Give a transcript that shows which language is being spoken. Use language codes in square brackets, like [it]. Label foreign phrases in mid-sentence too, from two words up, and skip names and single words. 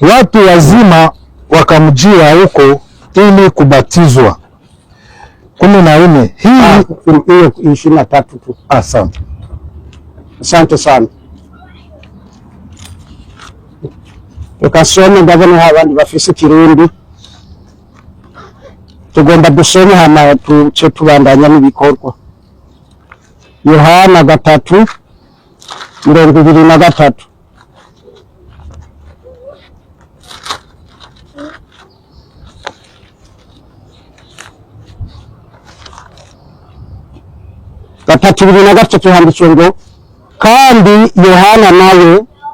[sw] watu wazima wakamjia huko ili kubatizwa. 14 hii 23 tu. Asante sana. [rn] Tukasome ndabona abandi bafise Kirundi, tugomba dusome hama tuce tubandanya n'ibikorwa. [sw] Yohana 3:23. [rn] Gatatu 23 handitswe ngo kandi Yohana nawe